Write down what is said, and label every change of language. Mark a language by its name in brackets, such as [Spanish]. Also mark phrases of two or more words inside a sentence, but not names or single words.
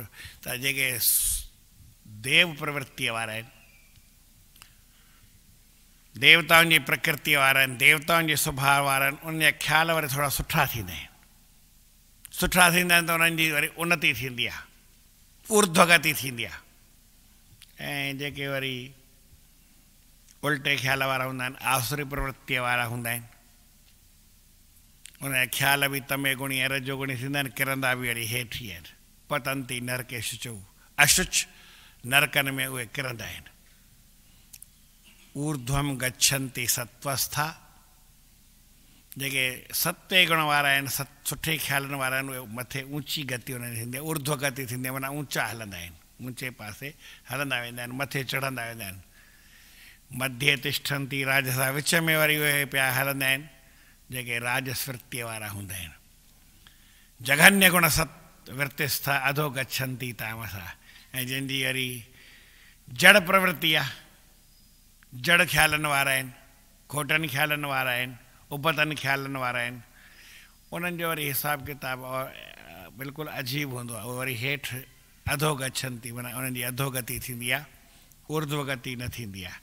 [Sindhi] त जेके देव प्रवृत्तिअ वारा आहिनि, देवताउनि जी प्रकृतिअ वारा आहिनि, देवताउनि जे स्वभाव वारा आहिनि, उन जा ख़्याल वरी थोरा सुठा थींदा आहिनि। सुठा थींदा आहिनि त उन्हनि जी वरी उन्नति थींदी आहे, ऊर्ध्वगति थींदी आहे। ऐं जेके वरी उल्टे ख़्याल वारा हूंदा आहिनि, आसुरी प्रवृत्तिअ वारा हूंदा आहिनि, उन जा ख़्याल बि तमे गुणी ऐं रजो गुणी थींदा आहिनि, किरंदा बि वरी हेठि ई आहिनि। [Sanskrit] पतंती नरके शुचो, [Sindhi] अशुच नरकनि में उहे किरंदा आहिनि। [Sanskrit] ऊर्ध्वम गच्छन्ति सत्वस्था, [Sindhi] जेके सते गुण वारा आहिनि, सुठे ख़्यालनि वारा आहिनि, उहे मथे ऊची गति उन्हनि जी थींदी आहे, ऊर्ध्व गति थींदी आहे, माना ऊचा हलंदा आहिनि। ऊंचे पासे हलंदा वेंदा आहिनि, मथे चढ़ंदा वेंदा आहिनि। [Sanskrit] मध्य तिष्ठन्ति राजसा, [Sindhi] विच में वरी उहे पिया हलंदा आहिनि जेके राजस्वृत्तीअ वारा हूंदा आहिनि। [Sanskrit] जघन्य गुण सत वृत्तिस्था अधो गच्छन्ति तामसा, [Sindhi] ऐं जंहिंजी वरी जड़ प्रवृत्ति आहे, जड़ ख़्यालनि वारा आहिनि, खोटनि ख़्यालनि वारा आहिनि, उपतनि ख़्यालनि वारा आहिनि, उन्हनि जो वरी हिसाब किताब बिल्कुलु अजीब हूंदो आहे। उहे वरी हेठि [Sanskrit] अधो गच्छन्ति, [Sindhi] माना उन्हनि जी अधोगति थींदी आहे, ऊर्ध्वगति न थींदी आहे।